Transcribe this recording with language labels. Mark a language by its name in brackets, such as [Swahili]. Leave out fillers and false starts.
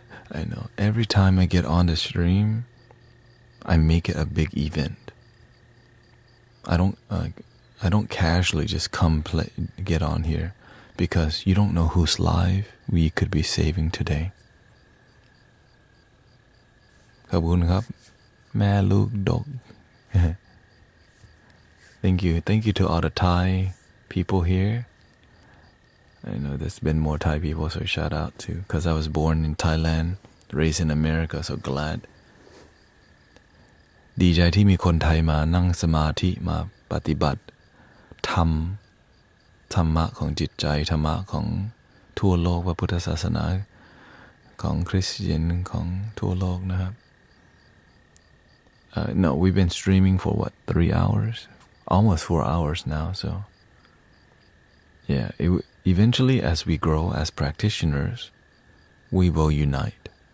[English] I know every time I get on the stream, I make it a big event. I don't casually just get on here, because you don't know whose life we could be saving today. [Thai] ขอบคุณครับ แม่ลูกดก [English] Thank you to all the Thai people here. I know there's been more Thai people, so shout out to, because I was born in Thailand, raised in America, so glad. [Thai] ดีใจที่มีคนไทยมานั่งสมาธิมาปฏิบัติธรรมะของจิตใจธรรมะของทั่วโลกพระพุทธศาสนาของคริสเตียนของทั่วโลกนะครับ [English] No, we've been streaming for 3 hours? Almost 4 hours now, so yeah, eventually as we grow as practitioners, we will unite.